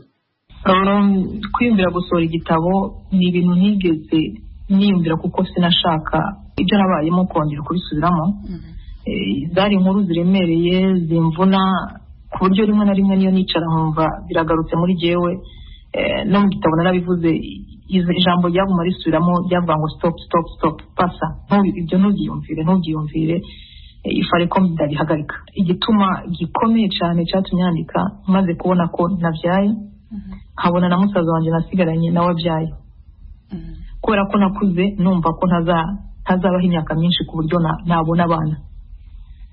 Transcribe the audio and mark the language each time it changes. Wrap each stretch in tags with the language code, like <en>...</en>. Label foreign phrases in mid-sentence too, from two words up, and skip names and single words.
<rn>Kwiyumvira gusohora igitabo ni ibintu ntigeze niyumvira, kuko sinashaka ibyo nabayemo kongera kubisubiramo. Zari inkuru ziremereye zimvuna ku buryo rimwe na rimwe niyo nicara nkumva biragarutse muri jewe. No mu gitabo narabivuze, ijambo ryaguma risubiramo ryavuga ngo stop pasa, ibyo ntubyiyumvire, ifare ko ndabihagarika. Igituma gikomeye cyane cyatumye yandika, maze kubona ko nabyaye, nkabona na musaza wanjye nasigaranye nawe abyaye, kubera ko nakuze numva ko ntazabaho imyaka myinshi ku buryo nabona abana.</rn>